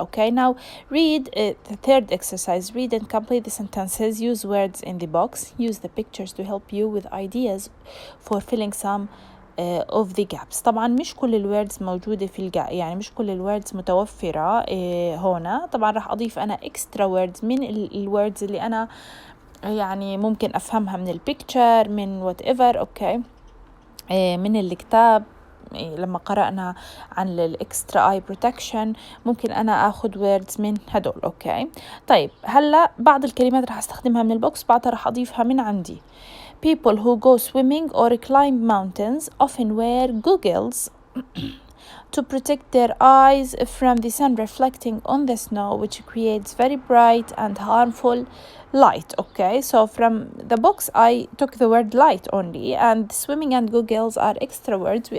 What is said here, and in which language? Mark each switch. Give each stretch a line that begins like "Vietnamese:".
English: Okay, now read the third exercise. Read and complete the sentences. Use words in the box. Use the pictures to help you with ideas for filling some of the gaps.
Arabic: طبعا مش كل الوردز موجودة في يعني مش كل الوردز متوفرة هنا. طبعا راح أضيف أنا
English: extra words
Arabic: من الوردز اللي أنا يعني ممكن أفهمها من البيكتشر من whatever. أوكي من الكتاب لما قرأنا عن الإكسترا آي بروتكشن ممكن أنا أخذ words من هدول. أوكي طيب هلأ بعض الكلمات راح أستخدمها من البوكس، بعضها راح أضيفها من عندي.
English: People who go swimming or climb mountains often wear goggles to protect their eyes from the sun reflecting on the snow, which creates very bright and harmful light. Okay, so from the box I took the word light only, and swimming and goggles are extra words.